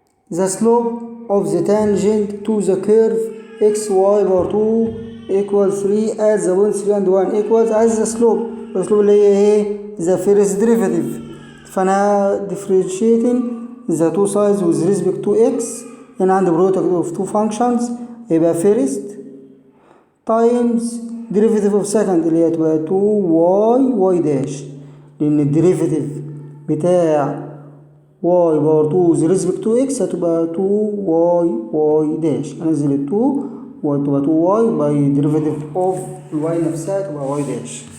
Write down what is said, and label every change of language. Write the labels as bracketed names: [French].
[English] The slope of the tangent to the curve xy power 2 equals 3 at the point 3 and 1 equals as the slope. [Arabic] السلوب اللي هي ايه؟ [English] the first derivative. [Arabic] فأنا [English] differentiating the two sides with respect to x. [Arabic] هنا عندي [English] product of two functions يبقى first times derivative of second اللي هي تبقى 2y dash لأن الديريفيتيف بتاع y power 2 with respect to x هتبقى 2y dash هنزل ال 2 وهتبقى 2y by derivative of y نفسها تبقى y dash